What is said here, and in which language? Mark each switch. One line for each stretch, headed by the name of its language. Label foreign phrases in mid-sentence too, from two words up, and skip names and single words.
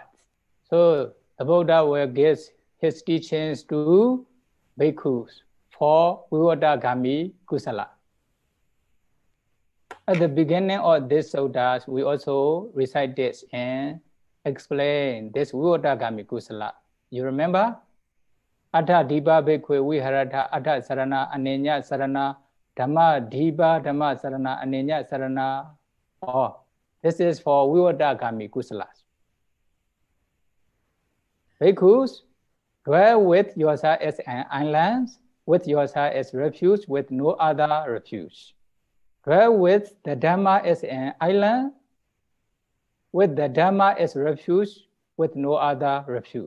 English: So, the Buddha will give his teachings to bhikkhus for
Pali: Vivata Gami Kusala.
English: At the beginning of this sutta, we also recite this and explain this
Pali: Vivata Gami Kusala.
English: You remember?
Pali: Atta Diba Bhikkhve Viharata Atta Sarana Anenya Sarana Dhamma Diba Dhamma Sarana Anenya Sarana.
English: Oh, this is for
Pali: Vivata Gami Kusalas.
English: Bhikkhus, dwell with yourself as an island, with yourself as refuge, with no other refuge. Dwell with the Dhamma as an island, with the Dhamma as refuge, with no other refuge.